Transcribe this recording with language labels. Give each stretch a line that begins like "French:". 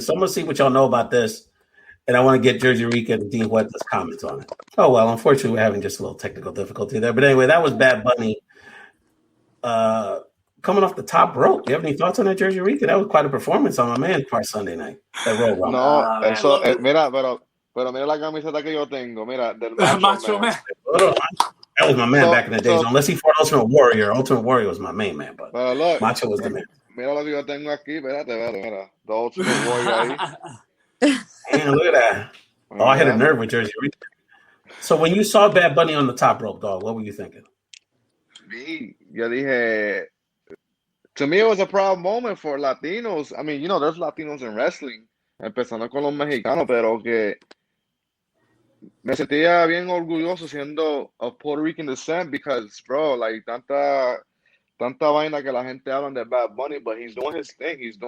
English: So I'm going to see what y'all know about this. And I want to get Jersey Rican and Dean Huerta's comments on it. Oh, well, unfortunately, we're having just a little technical difficulty there. But anyway, that was Bad Bunny coming off the top rope. Do you have any thoughts on that, Jersey Rican? That was quite a performance on my man's part Sunday night. That road run.
Spanish: No, eso, mira, pero mira la camiseta que yo tengo, mira, del Macho Man.
English: That was my man back in the days. Unless he fought Ultimate Warrior. Ultimate Warrior was my main man, but look, Macho was the man.
Spanish: Mira lo que yo tengo aquí, espérate, mira. The Ultimate Warrior ahí.
English: Man, look at that. Oh, I hit a nerve with Jersey Rican. So when you saw Bad Bunny on the top rope, dog, what were you thinking?
Spanish: Yo dije,
English: to me, it was a proud moment for Latinos. I mean, you know, there's Latinos in wrestling,
Spanish: empezando con los mexicanos, pero que me sentía bien orgulloso siendo
English: of Puerto Rican descent because, bro, like,
Spanish: tanta vaina que la gente habla de Bad Bunny,
English: but he's doing his thing.